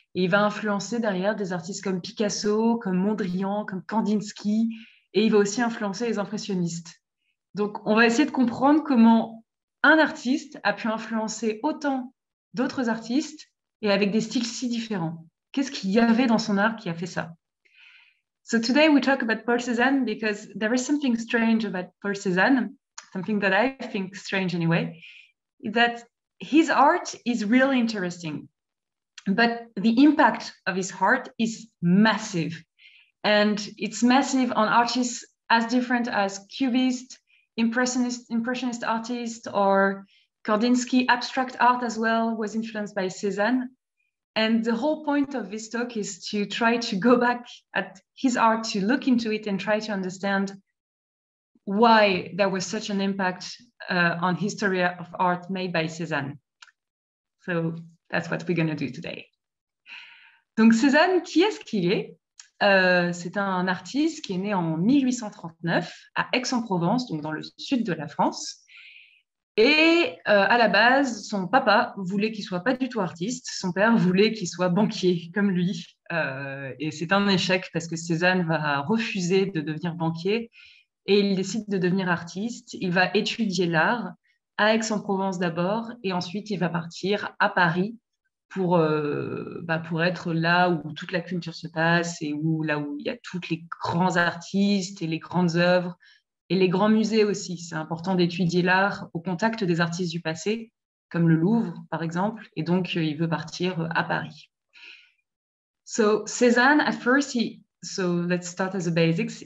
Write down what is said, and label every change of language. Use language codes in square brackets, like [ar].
[fr] Et il va influencer derrière des artistes comme Picasso, comme Mondrian, comme Kandinsky, et il va aussi influencer les impressionnistes. Donc, on va essayer de comprendre comment un artiste a pu influencer autant d'autres artistes et avec des styles si différents. Qu'est-ce qu'il y avait dans son art qui a fait ça? [en] So today we talk about Paul Cézanne because there is something strange about Paul Cézanne, something that I think strange anyway, that his art is really interesting. But the impact of his art is massive. And it's massive on artists as different as Cubist, Impressionist artists, or Kandinsky. Abstract art as well was influenced by Cézanne. And the whole point of this talk is to try to go back at his art, to look into it and try to understand why there was such an impact on history of art made by Cézanne. So that's what we're going to do today. [fr] Donc, Cézanne, qui est-ce qu'il est? C'est un artiste qui est né en 1839 à Aix-en-Provence, donc dans le sud de la France. Et à la base, son papa voulait qu'il soit pas du tout artiste. Son père voulait qu'il soit banquier comme lui. Et c'est un échec parce que Cézanne va refuser de devenir banquier et il décide de devenir artiste. Il va étudier l'art à Aix-en-Provence d'abord et ensuite il va partir à Paris pour être là où toute la culture se passe et là où il y a tous les grands artistes et les grandes œuvres et les grands musées aussi. C'est important d'étudier l'art au contact des artistes du passé, comme le Louvre, par exemple. Et donc, il veut partir à Paris. [en] So Cézanne, at first, so let's start as the basics.